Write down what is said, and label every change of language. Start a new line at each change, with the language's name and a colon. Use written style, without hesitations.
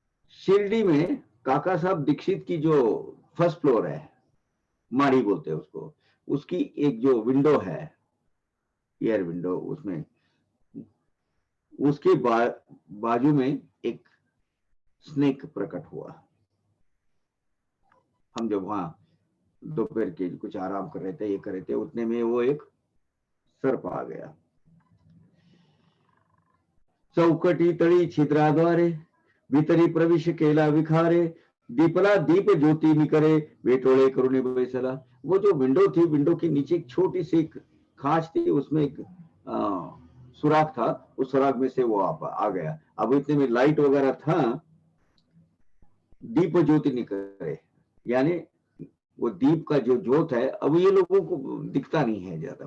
Hindi: शिरडी में काका साहब दीक्षित की जो फर्स्ट फ्लोर है, माड़ी बोलते हैं उसको, उसकी एक जो विंडो है, एयर विंडो, उसमें उसके बाजू में एक स्नेक प्रकट हुआ. हम जब वहां दोपहर के कुछ आराम कर रहे थे, ये कर रहे थे, उतने में वो एक सर्प आ गया.
Marathi: चौकटी तळी छिद्राद्वारे भीतरी प्रवेश केला विखारे, दीपला दीप ज्योति निकरे वेटोळे करुणे बैसला.
Hindi: वो जो विंडो थी, विंडो के नीचे एक छोटी सी एक खांच थी, उसमें एक सुराख था, उस सुराख में से वो आ गया. अब इतने में लाइट वगैरह था, दीप ज्योति निकले, यानी वो दीप का जो ज्योत है, अब ये लोगों को दिखता नहीं है ज्यादा.